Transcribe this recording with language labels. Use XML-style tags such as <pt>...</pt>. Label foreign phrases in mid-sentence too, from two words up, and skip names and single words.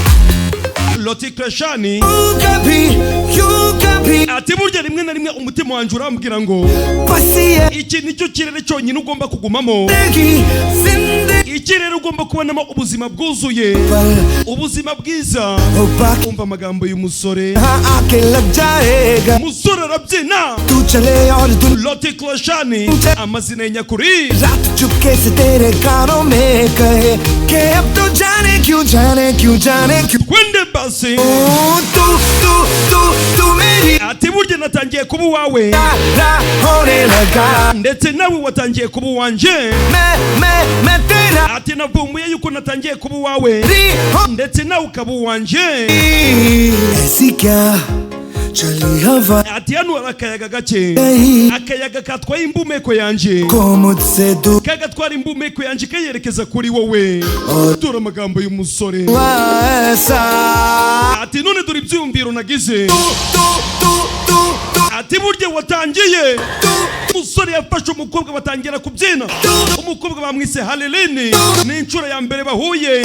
<rw>Hrithik Roshan ati burya rimwe na rimwe umutima wanjye urambwira ngo iki nicyo kirere cyonyine ugomba kugumamo, ikirere ugomba kubonamo ubuzima bwuzuye, ubuzima bwiza. umva amagambo y'umusore. umusore arabyina. Hrithik Roshan amazina y'inyakuri</rw> <hi>चुपके से तेरे कानों में कहे कि अब तो जाने क्यों</hi> <sw>twende basi.</sw> <hi>तू मेरी</hi> <rw>ati burya natangiye kuba uwawe</rw> <hi>होने लगा</hi> <rw>ndetse nawe watangiye kuba uwanjye.</rw> <hi>मैं तेरा</hi> <rw>ati navumbuye yuko natangiye kuba uwawe ndetse nawe ukaba uwanjye.</rw> <hi>ऐसी क्या चली हवा</hi> <rw>ati hano hari akayaga gake, akayaga katwaye imbumeko yanjye</rw> <hi>को मुझसे दूर</hi> <rw>kagatwara imbumeko yanjye kayerekeza kuri wowe. dore amagambo y'umusore.</rw> <hi>ऐसा</hi> <rw>ati none dore ibyiyumviro nagize. ati burya watangiye. umusore yafashe umukobwa batangira kubyina. umukobwa bamwise Halilini ni inshuro ya mbere bahuye.</rw>